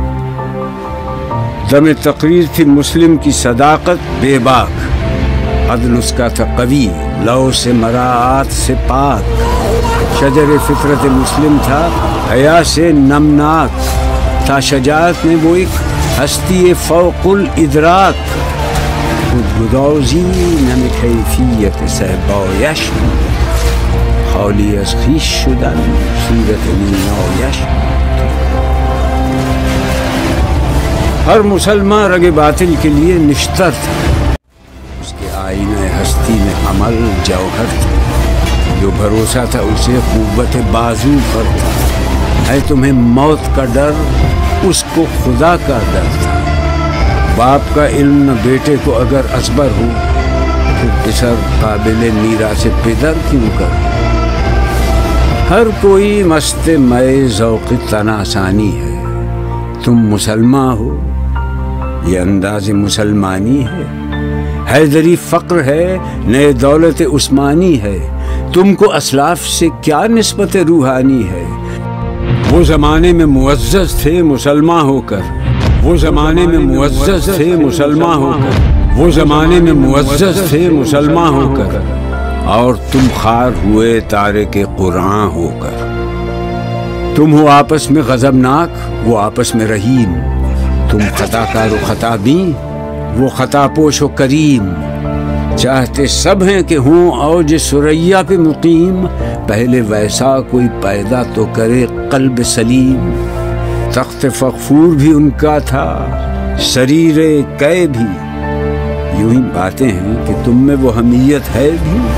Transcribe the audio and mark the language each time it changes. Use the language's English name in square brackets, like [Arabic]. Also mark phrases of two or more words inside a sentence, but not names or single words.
[Urdu] دم تقریر تھی مسلم کی صداقت بے باک، عدل اس کا تھا قوی لو سے مراعات سے پاک۔ شجر فطرت مسلم تھا حیا سے نمناک، تھا شجاعت میں وہ ایک ہستی فوق الادراک۔ [Persian] خودگدازی نمی کیفیت صحبایش، خالی از خویش شدن صورت نیایش۔ [Urdu] ہر مسلمان رگ باطل کے لیے نشتر تھا، اس کے آئینہ ہستی میں عمل جوہر تھا۔ جو بھروسہ تھا اسے قوت بازو پر تھا، ہے تمہیں موت کا ڈر اس کو خدا کا ڈر تھا۔ باپ کا علم نہ بیٹے کو اگر ازبر ہو، پھر پسر قابل میراث پدر کیوں کر؟ ہر کوئی مست مئے ذوق تناسانی ہے، تم مسلمان ہو یہ انداز مسلمانی ہے۔ حیدری فقر ہے نئے دولت عثمانی ہے، تم کو اسلاف سے کیا نسبت روحانی ہے؟ وہ زمانے میں معزز تھے مسلمان ہو کر، وہ زمانے میں معزز تھے مسلمان ہو کر، وہ زمانے میں معزز تھے مسلمان ہو کر، اور تم خار ہوئے تارک قرآن ہو کر۔ تم ہو آپس میں غضبناک وہ آپس میں رحیم، تم خطا کار و خطا بین وہ خطا پوش و کریم۔ چاہتے سب ہیں کہ ہوں اوج ثریا پہ مقیم، پہلے ویسا کوئی پیدا تو کرے قلب سلیم۔ تخت فغفور بھی ان کا تھا، سریر قے بھی، یوں ہی باتیں ہیں کہ تم میں وہ حمیت ہے بھی۔